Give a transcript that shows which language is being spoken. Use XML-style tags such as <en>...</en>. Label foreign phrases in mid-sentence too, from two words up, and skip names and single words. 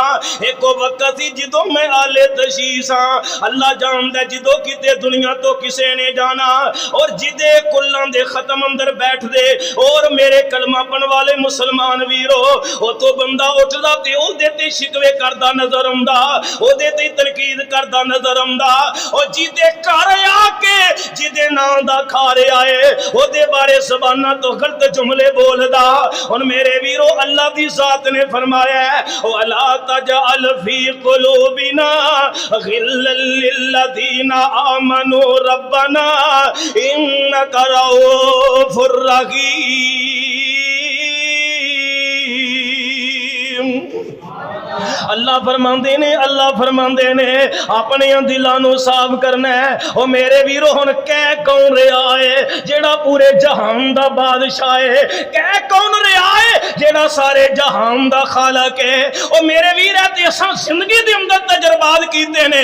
<pa>اک وقت سی جدوں میں آلے تشبیہ سا، اللہ جاندا جدوں کتے دنیا توں کسے نے جانا اور جیہدے قلاں دے ختم اندر بیٹھدے اور میرے کلمہ پڑھن والے مسلمان ویرو او تو بندہ اٹھدا تے اوہدے تے شکوے کردا نظر آندا، اوہدے تے تنقید کردا نظر آندا، اور جیہدے گھر آ کے جیہدے ناں دا کھارے آئے اوہدے بارے زباناں توں غلط جملے بولدا. ہن میرے ویرو اللہ دی ذات نے فرمایا ہے</pa> <ar>ولا تجعل في قلوبنا غلا للذين آمنوا ربنا إنك رءوف رحيم.</ar> <pa>اللہ فرماندے نے اپنے دلاں نوں صاف کرنا ہے. او میرے ویرو ہن کہہ کون رہا ہے جیہڑا پورے جہان دا بادشاہ ہے? کہہ کون رہا ہے جیہڑا سارے جہان دا خالق ہے? او میرے ویر ہے تے اساں زندگی دے اندر تجربات کیتے نے.</pa>